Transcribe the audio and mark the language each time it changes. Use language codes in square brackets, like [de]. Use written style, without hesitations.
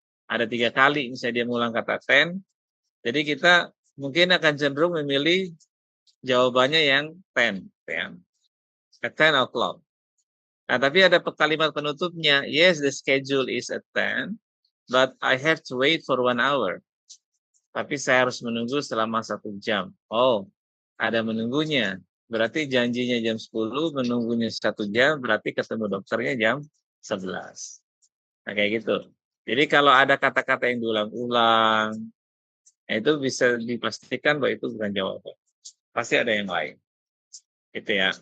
[id] Ada 3 kali misalnya dia mengulang kata 10, jadi kita mungkin akan cenderung memilih jawabannya yang 10, [en] at 10 o'clock. [id] Nah, tapi ada kalimat penutupnya, [en] yes, the schedule is at 10, but I have to wait for 1 hour. [id] Tapi saya harus menunggu selama 1 jam. Oh, ada menunggunya. Berarti janjinya jam 10, menunggunya 1 jam, berarti ketemu dokternya jam 11. Nah, kayak gitu. Jadi kalau ada kata-kata yang diulang-ulang, itu bisa dipastikan bahwa itu bukan jawaban. Pasti ada yang lain. Gitu ya.